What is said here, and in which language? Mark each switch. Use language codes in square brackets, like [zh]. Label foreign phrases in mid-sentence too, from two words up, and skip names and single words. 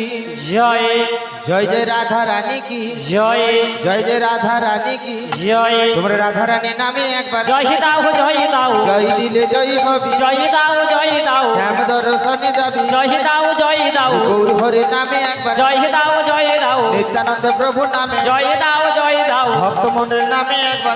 [bn] জয় [hi] जय जय राधा रानी की [bn] জয় [hi] जय जय राधा रानी की [bn] জয় তোমরা রাধা রানী নামে একবার জয় দাও জয় দাও জয় দিলে জয় হবি জয় দাও জয় দাও শ্যাম দর্শনে যাবি জয় দাও জয় দাও গৌর হরে নামে একবার জয় দাও জয় দাও নিত্যানন্দ প্রভু নামে জয় দাও জয় দাও ভক্ত মন্ডল নামে একবার